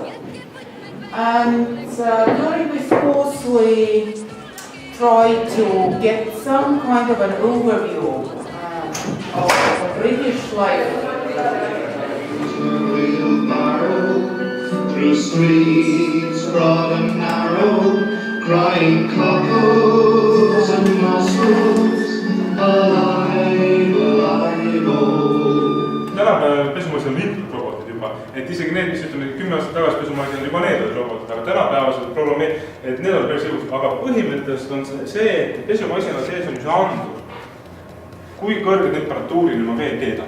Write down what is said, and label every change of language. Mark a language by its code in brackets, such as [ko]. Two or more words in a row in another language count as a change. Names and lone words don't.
[en] And during this course we try to get some kind of an overview of British life. Through streets broad and narrow, crying cockles and mussels, alive, alive, oh. [et] Tänapäeval pesumasin on liitud robotid juba, et isegi need, mis ütleme 10 aastat tagasi pesumasin on juba need robotid, aga tänapäevased programmi, et need on päris jõus. Aga põhimõtteliselt on see, et pesumasina sees on andur, kui kõrge temperatuurini ma veel keedan.